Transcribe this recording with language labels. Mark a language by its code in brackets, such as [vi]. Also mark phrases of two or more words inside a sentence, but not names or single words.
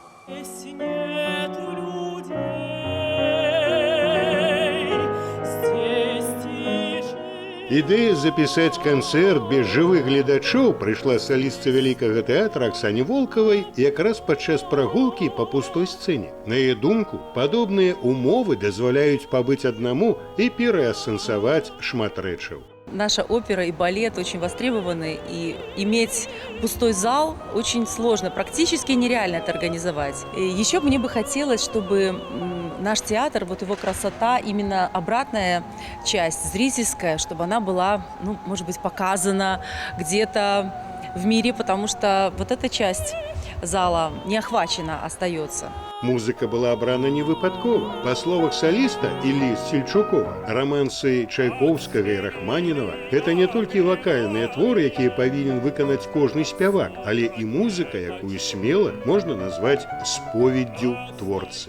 [ru] Здесь нету людей, здесь тишина. [be] Ідэя запісаць канцэрт без жывых гледачоў прыйшла салістце вялікага тэатра Аксане Волкавай якраз падчас прагулкі па пустой сцэне. На яе думку, падобныя умовы дазваляюць пабыць аднаму і пераасэнсаваць шмат рэчаў. [ru] Наша опера и балет очень востребованы, и иметь пустой зал очень сложно, практически нереально это организовать. И еще мне бы хотелось, чтобы наш театр, вот его красота, именно обратная часть, зрительская, чтобы она была, ну, может быть, показана где-то в мире, потому что вот эта часть зала не охвачена остается. [be] Музыка была абрана не выпадкова. Па словах саліста Іллі Сельчукова, рамансы Чайковскага і Рахманінова – гэта не толькі вакальныя творы, якія павінен выканаць кожны спявак, але і музыка, якую смела можна назваць споведдзю творцы.